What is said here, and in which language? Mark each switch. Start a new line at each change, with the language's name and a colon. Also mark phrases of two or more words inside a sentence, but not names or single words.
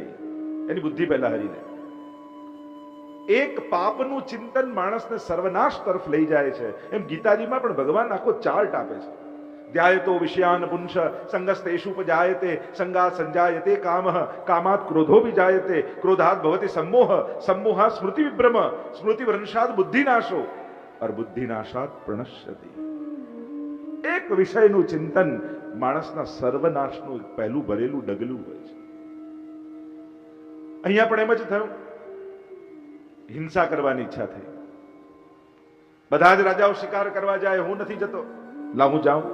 Gujarati: એની બુદ્ધિ પહેલા હરી લે. એક પાપનું ચિંતન માણસને સર્વનાશ તરફ લઈ જાય છે. એમ ગીતાજીમાં પણ ભગવાન આખો ચાર્ટ આપે છે.
Sanskrit: ध्यायतो विषयान पुंस संगस्तेषु उपजायते संगात संजायते कामः कामात क्रोधो विजायते क्रोधात भवति सम्मोह सम्मोहात् स्मृति विभ्रम स्मृति भ्रंशात् बुद्धिनाशो और बुद्धिनाशात् प्रणश्यति.
Gujarati: એક વિષયનું ચિંતન માણસના સર્વનાશનું પહેલું ભરેલું ડગલું હોય છે. અહીંયા પણ એમ જ થયું. હિંસા કરવાની ઈચ્છા થઈ. બધા જ રાજાઓ શિકાર કરવા જાય, હું નથી જતો, લાવ હું જાઉં.